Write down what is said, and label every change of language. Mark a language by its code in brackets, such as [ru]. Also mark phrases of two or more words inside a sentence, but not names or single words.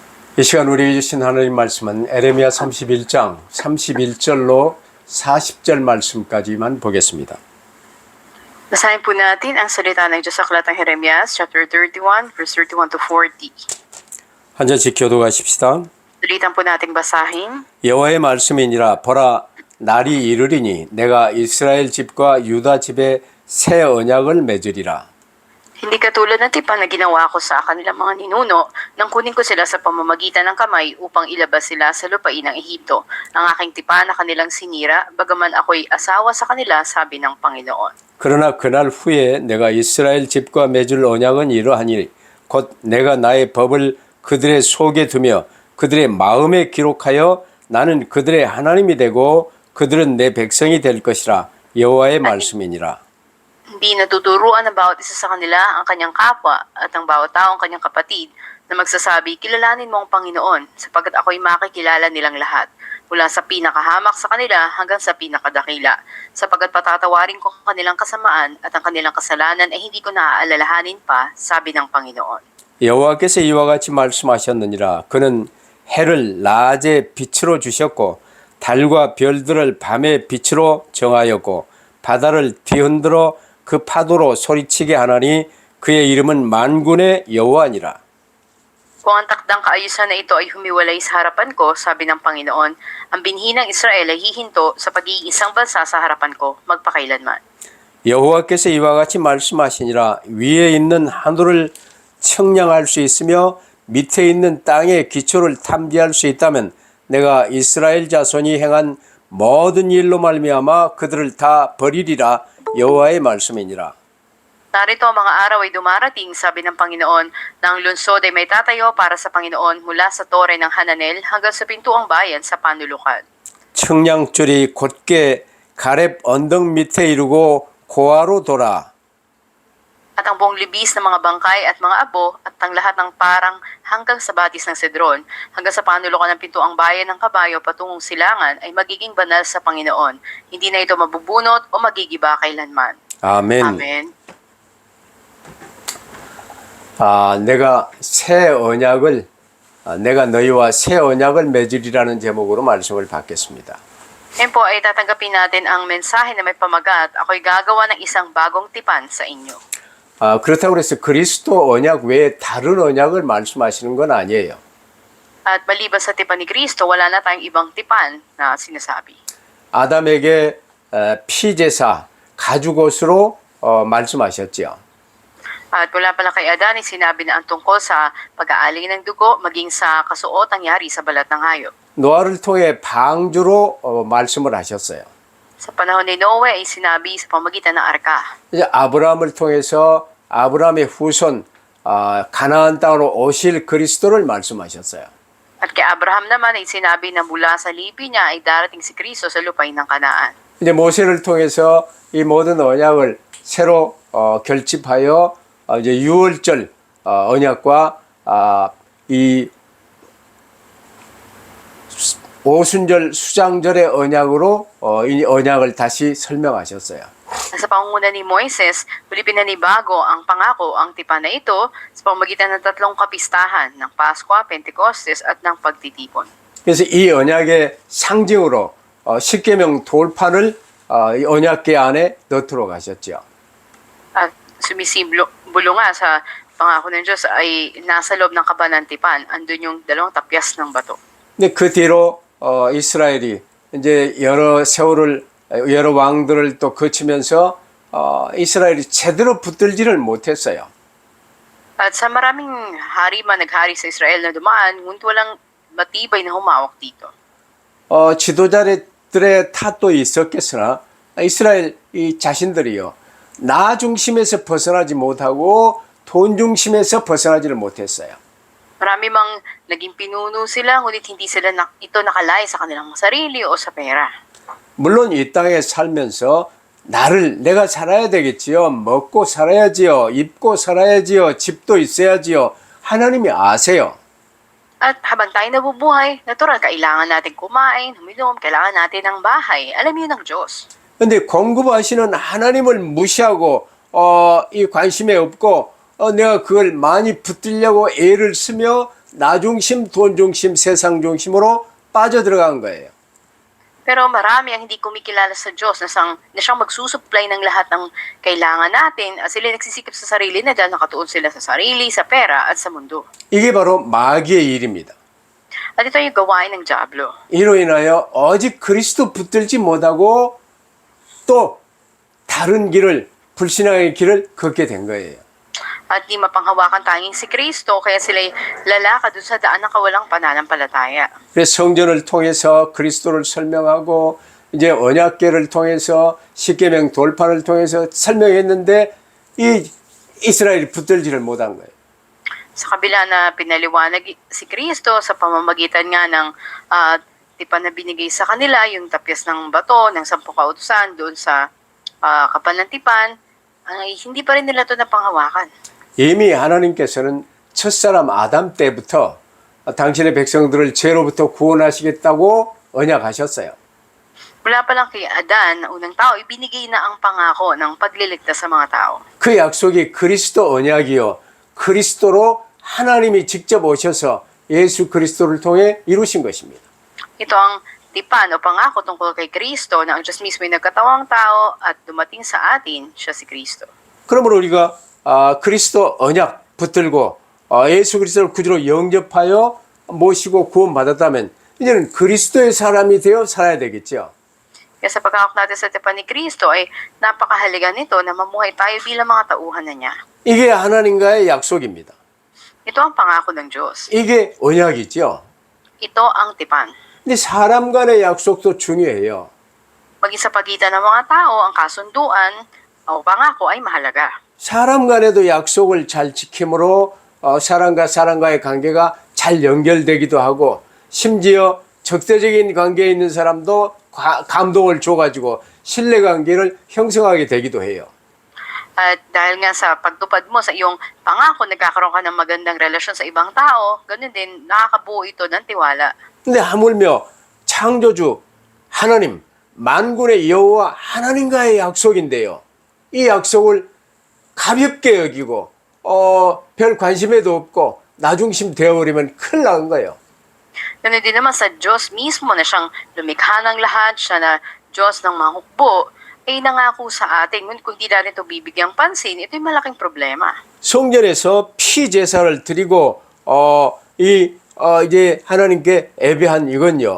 [ko] 이 시간 우리에게 주신 하나님 말씀은 에레미야 31장 31절로 40절 말씀까지만 보겠습니다. [tl] Basahin po natin ang salita ng Diyos sa aklatang Jeremias, [en] chapter 31, verse 31 to 40. [ko] 한 절씩 교도하십시다. [tl] Sulitan po nating basahin. [ko] 여호와의 말씀이니라. 보라, 날이 이르리니 내가 이스라엘 집과 유다 집에 새 언약을 맺으리라. [tl] Hindi katulad ng tipan na ginawa ko sa kanilang mga ninuno nang kunin ko sila sa pamamagitan ng kamay upang ilabas sila sa lupain ng Ehipto. Ang aking tipan na kanilang sinira, bagaman ako'y asawa sa kanila, sabi ng Panginoon. [ko] 그러나 그날 후에 내가 이스라엘 집과 맺을 언약은 이러하니 곧 내가 나의 법을 그들의 속에 두며 그들의 마음에 기록하여 나는 그들의 하나님이 되고 그들은 내 백성이 될 것이라. 여호와의 말씀이니라. [tl] Hindi natuturuan ng bawat isa sa kanila ang kanyang kapwa at ang bawat tao ang kanyang kapatid na magsasabi, kilalanin mo ang Panginoon sapagkat ako'y makikilala nilang lahat mula sa pinakahamak sa kanila hanggang sa pinakadakila sapagkat patatawarin ko ang kanilang kasamaan at ang kanilang kasalanan ay hindi ko naaalalahanin pa, sabi ng Panginoon. [ko] 여호와께서 이와 같이 말씀하셨느니라. 그는 해를 낮에 빛으로 주셨고 달과 별들을 밤의 빛으로 정하였고 바다를 뒤흔들어 그 파도로 소리치게 하나니 그의 이름은 만군의 여호와니라. [tl] Kung ang takdang kaayusan na ito ay humiwalay sa harapan ko, sabi ng Panginoon, ang binhi ng Israel ay hihinto sa pagiging isang bansa sa harapan ko, magpakailanman. [ko] 여호와께서 이와 같이 말씀하시니라. 위에 있는 하늘을 측량할 수 있으며 밑에 있는 땅의 기초를 탐지할 수 있다면 내가 이스라엘 자손이 행한 모든 일로 말미암아 그들을 다 버리리라. 여호와의 말씀이니라. [tl] Narito ang mga araw ay dumarating, sabi ng Panginoon, na ang lungsod ay may tatayo para sa Panginoon mula sa tore ng Hananel hanggang sa pintuang bayan sa panulukan. [ko] 측량줄이 곧게 가렙 언덕 밑에 이르고 고아로 돌아. [tl] At ang buong libis ng mga bangkay at mga abo at ang lahat ng parang hanggang sa batis ng Cedron, hanggang sa panulukan ng pintuang bayan ng kabayo patungong silangan ay magiging banal sa Panginoon. Hindi na ito mabubunot o magigiba kailanman. [ko] 아멘. [tl] Amen. [ko] 내가 너희와 새 언약을 맺으리라는 제목으로 말씀을 받겠습니다. [tl] Ngayon po ay tatanggapin natin ang mensahe na may pamagat, ako'y gagawa ng isang bagong tipan sa inyo. [ko] 그렇다고 해서 그리스도 언약 외에 다른 언약을 말씀하시는 건 아니에요. [tl] At maliban sa tipan ni Kristo, wala na tayong ibang tipan na sinasabi. [ko] 아담에게 피제사 가죽옷으로 말씀하셨지요. [tl] At mula pala kay Adan ay sinabi na ang tungkol sa pag-aaling ng dugo maging sa kasuotang yari sa balat ng hayop. [ko] 노아를 통해 방주로 말씀을 하셨어요. [tl] Sa panahon ni Noe ay sinabi sa pamagitan ng arka. [ko] 이제 아브라함을 통해서 아브라함의 후손 가나안 땅으로 오실 그리스도를 말씀하셨어요. [tl] At kay Abraham naman ay sinabi na mula sa lipi niya ay darating si Kristo sa lupain ng Kanaan. [ko] 이제 모세를 통해서 이 모든 언약을 새로 결집하여 이제 유월절 언약과 이 오순절 수장절의 언약으로 이 언약을 다시 설명하셨어요. [tl] Sa pangunguna ni Moises, muli pinanibago ang pangako ang tipan na ito sa pamamagitan ng tatlong kapistahan ng Pasko, Pentecostes at ng pagtitipon. [ko] 그래서 이 언약의 상징으로 십계명 돌판을 이 언약궤 안에 넣도록 하셨죠. [tl] At sumisimbolo nga sa pangako ng Diyos ay nasa loob ng kaba ng tipan, andun yung dalawang tapyas ng bato. [ko] 근데 그 뒤로 이스라엘이 이제 여러 왕들을 또 거치면서 이스라엘이 제대로 붙들지를 못했어요. [tl] At sa maraming hari man naghari sa Israel na dumaan, ngunit walang matibay na humawak dito. [ko] 지도자들의 탓도 있었겠으나 이스라엘 이 자신들이요 나 중심에서 벗어나지 못하고 돈 중심에서 벗어나지를 못했어요. [tl] Marami mang naging pinuno sila, ngunit hindi sila ito nakalay sa kanilang sarili o sa pera. [ko] 물론 이 땅에 살면서 내가 살아야 되겠지요. 먹고 살아야지요. 입고 살아야지요. 집도 있어야지요. 하나님이 아세요. [tl] At habang tayo nabubuhay, natural kailangan natin kumain, huminom, kailangan natin ng bahay. Alam yun ng Diyos. [ko] 근데 공급하시는 하나님을 무시하고 이 관심에 없고 내가 그걸 많이 붙들려고 애를 쓰며 나 중심, 돈 중심, 세상 중심으로 빠져들어간 거예요. [tl] Pero marami ang hindi kumikilala sa Diyos na siyang magsusupply ng lahat ng kailangan natin at sila nagsisikap sa sarili na dahil nakatuon sila sa sarili, sa pera at sa mundo. [ko] 이게 바로 마귀의 일입니다. [tl] At ito yung gawain ng Diablo. [ko] 이로 인하여 오직 그리스도 붙들지 못하고 또 다른 길을, 불신앙의 길을 걷게 된 거예요. [tl] At di mapanghawakan tanging si Kristo kaya sila'y lalakad dun sa daan na kawalang pananampalataya. [ko] 그래서 성전을 통해서 그리스도를 설명하고 이제 언약궤를 통해서 십계명 돌파를 통해서 설명했는데 이 이스라엘이 붙들지를 못한 거예요. [tl] Sa kabila na pinaliwanag si Kristo sa pamamagitan nga ng tipan na binigay sa kanila, yung tapyas ng bato, ng 10 kautusan doon sa kapal ng tipan, ay hindi pa rin nila ito napanghawakan. [ko] 이미 하나님께서는 첫사람 아담 때부터 당신의 백성들을 죄로부터 구원하시겠다고 언약하셨어요. [tl] Mula pa lang kay Adan, unang tao, ibinigay na ang pangako ng pagliligtas sa mga tao. [ko] 그 약속이 그리스도 언약이요. 그리스도로 하나님이 직접 오셔서 예수 그리스도를 통해 이루신 것입니다. [tl] Ito ang tipan o pangako tungkol kay Kristo na ang Diyos mismo ay nagkatawang tao at dumating sa atin, siya si Kristo. [ko] 그러므로 우리가 그리스도 언약 붙들고 예수 그리스도를 구주로 영접하여 모시고 구원받았다면 이제는 그리스도의 사람이 되어 살아야 되겠죠. [tl] Kaya sa pagkakak natin sa tipan ni Kristo ay napakahalaga nito na mamuhay tayo bilang mga tauhan na niya. [ko] 이게 하나님과의 약속입니다. [tl] Ito ang pangako ng Diyos. [ko] 이게 언약이죠. [tl] Ito ang tipan. [ko] 근데 사람 간의 약속도 중요해요. [tl] Maging sa pagitan ng mga tao, ang kasunduan o pangako ay mahalaga. [ko] 사람 간에도 약속을 잘 지킴으로 사람과 사람과의 관계가 잘 연결되기도 하고 심지어 적대적인 관계에 있는 사람도 감동을 줘가지고 신뢰관계를 형성하게 되기도 해요. [tl] At dahil nga sa pagtupad mo sa iyong pangako, nagkakaroon ka ng magandang relasyon sa ibang tao, ganun din, nakakabuo ito ng tiwala. [ko] 근데 하물며 창조주 하나님, 만군의 여호와 하나님과의 약속인데요. 이 약속을 가볍게 여기고 별 관심에도 없고 나중심 되어버리면 큰일 나는 거예요. [tl] Ganun din naman sa Diyos mismo na siyang lumikha ng lahat, siya na Diyos ng mga hukbo, ay nangako sa atin. Ngunit kung di natin ito bibigyang pansin, ito'y malaking problema. [ko] 성전에서 피 제사를 드리고 이제 하나님께 예배한 이건요.